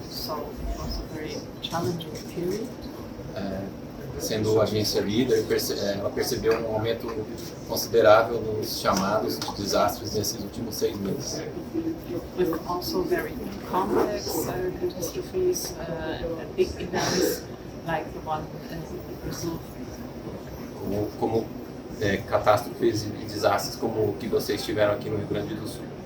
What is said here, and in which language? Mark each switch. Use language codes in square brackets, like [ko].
[en] So it was a very challenging period. [pt] Sendo agência líder, ela percebeu um aumento considerável nos chamados de desastres nesses últimos 6 meses. [en] With also very complex catastrophes and big events like the one in Brazil. [pt] Como catástrofes e desastres como o que vocês tiveram aqui no Rio Grande do Sul.